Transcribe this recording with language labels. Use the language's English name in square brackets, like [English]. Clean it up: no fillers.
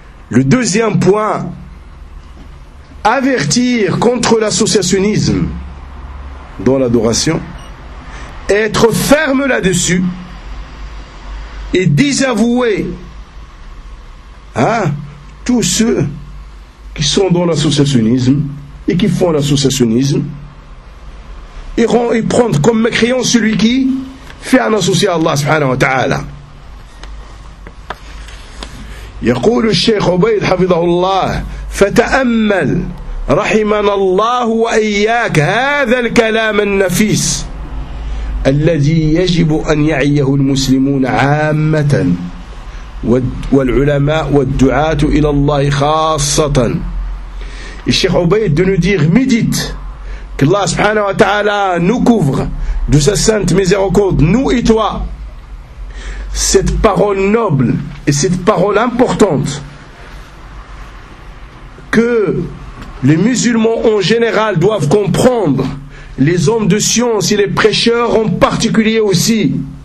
[French] Le deuxième point, avertir contre l'associationnisme dans l'adoration, être ferme là-dessus et désavouer tous ceux qui sont dans l'associationnisme et qui font l'associationnisme et prendre comme mécréant celui qui fait un associé à Allah subhanahu wa ta'ala. [Arabic] يقول الشيخ عبيد حفظه الله فتأمل رحمنا الله وإياك هذا الكلام النفيس الذي يجب أن يعيه المسلمون عامة والعلماء والدعاة إلى الله خاصة. [French] الشيخ عبيد de nous dire médite que Allah subhanahu wa ta'ala nous couvre de sa sainte miséricorde, nous et toi, cette parole noble et cette parole importante que les musulmans en général doivent comprendre, les hommes de science et les prêcheurs en particulier aussi.